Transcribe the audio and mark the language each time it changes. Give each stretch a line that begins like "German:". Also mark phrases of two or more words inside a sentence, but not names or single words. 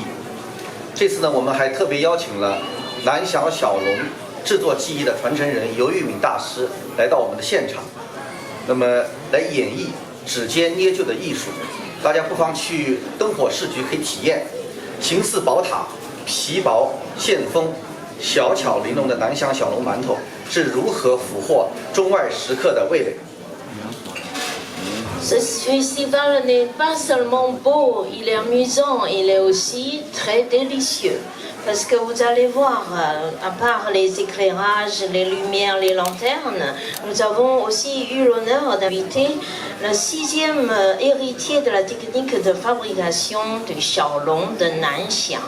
Chinese: 这次呢，我们还特别邀请了南翔小龙制作技艺的传承人尤玉敏大师来到我们的现场，那么来演绎指尖捏就的艺术。大家不妨去灯火市局可以体验，形似宝塔、皮薄线丰、小巧玲珑的南翔小龙馒头是如何俘获中外食客的味蕾。
French: Ce festival n'est pas seulement beau, il est amusant, il est aussi très délicieux. Parce que vous allez voir, à part les éclairages, les lumières, les lanternes, nous avons aussi eu l'honneur d'inviter le 6e héritier de la technique de fabrication du Xiaolong de Nanxiang.